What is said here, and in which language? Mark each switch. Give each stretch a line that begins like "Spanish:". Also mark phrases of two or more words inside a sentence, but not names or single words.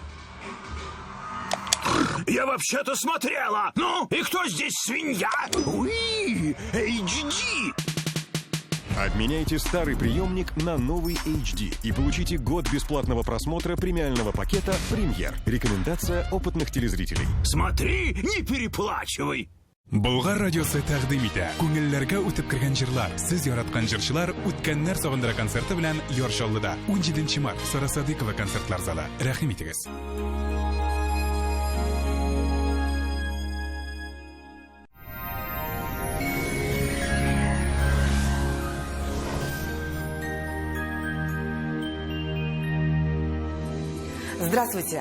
Russian: Я вообще-то смотрела! Ну, и кто здесь свинья? Уи, HD! Обменяйте старый приемник на новый HD и получите год бесплатного просмотра премиального пакета «Премьер». Рекомендация опытных телезрителей. Смотри, не переплачивай!
Tatar: Болгар радиосы тәкъдим итә. Күңелләргә үтеп кергән җырлар, сез яраткан җырчылар үткәннәр сагындыра концерты белән Яршаллыда 17 март Сара Садыкова концертлар залы. Рәхим итегез.
Russian: Здравствуйте!